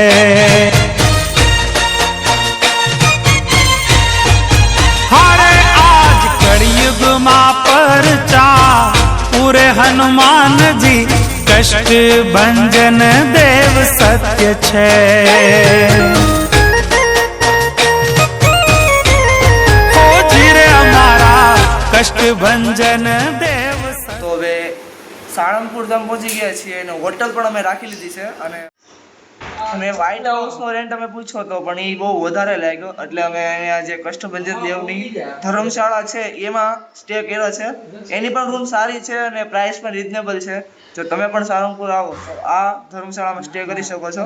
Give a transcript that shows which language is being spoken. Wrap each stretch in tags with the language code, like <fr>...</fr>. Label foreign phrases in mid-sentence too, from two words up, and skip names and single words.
<gu>હરે આજ કલયુગ માં પરચા પૂરે હનુમાન જી કષ્ટ ભંજન દેવ સત્ય છે। હો જીરે હમારા કષ્ટ ભંજન દેવ। તો હવે સાળંગપુર ધામ પહોંચી ગયા છીએ અને હોટલ પણ અમે રાખી લીધી છે। અને વ્હાઇટ હાઉસનો રેન્ટ અમે પૂછ્યો તો પણ એ બહુ વધારે લાગ્યો, એટલે અમે અહીંયા જે કષ્ટભંજન દેવની ધર્મશાળા છે એમાં સ્ટે કર્યો છે। એની પણ રૂમ સારી છે અને પ્રાઇસ પણ રિઝનેબલ છે। જો તમે પણ સાળંગપુર આવો તો આ ધર્મશાળામાં સ્ટે કરી શકો છો।</gu>